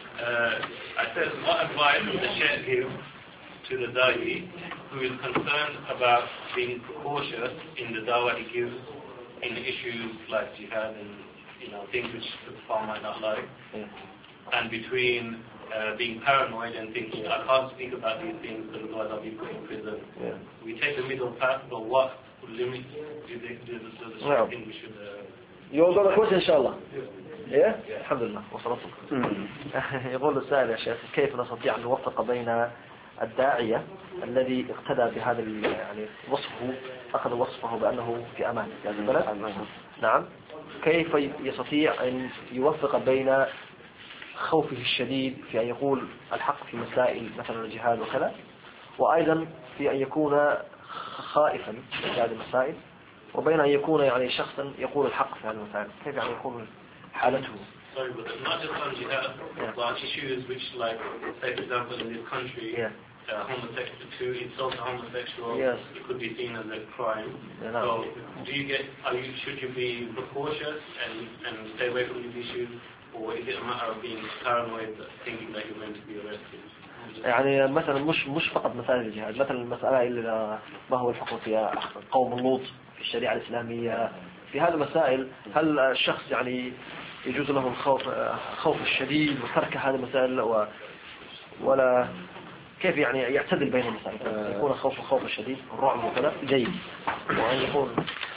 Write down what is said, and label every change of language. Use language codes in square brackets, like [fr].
[en] I said, what advice would the Sheikh give to the Da'i who is concerned about being cautious in the Da'wah he gives in issues like jihad and, you know, things which the Fa'a might not like, and between being paranoid and thinking, yeah, I can't speak about these things because otherwise I'll be put in prison. Yeah. We take the middle path, but what limits do they think we should... You'll go to court, inshallah. Yeah. [ar] الحمد لله وصلتك. يقول السائل يا شيخ كيف نستطيع أن نوفق بين الداعية الذي اقتدى بهذا يعني وصفه أخذ وصفه بأنه في أمان في هذا البلد. نعم. كيف يستطيع أن يوفق بين خوفه الشديد في أن يقول الحق في مسائل مثلا الجهاد وكذا وأيضا في أن يكون خائفا في هذه المسائل وبين أن يكون يعني شخصا يقول الحق في هذه المسائل كيف يعني يكون [en] Sorry, but not just on jihad, large issues which, like, say, for example, in this country, homosexual, to insult a homosexual, it could be seen as a crime. Should you be precautious and stay away from these issues, or is it a matter of being paranoid, thinking that you're meant to be arrested? [ar] يعني مثلا مش فقط مسائل الجهاد مثلا المسألة إلا ما هو الحكم في قوم لوط في الشريعة الإسلامية في هذه المسائل هل الشخص يعني يجوز له الخوف الشديد وترك هذه المسائل ولا كيف يعني يعتدل بين المسائل يكون الخوف الشديد الرعب وكذا جيد وأن يكون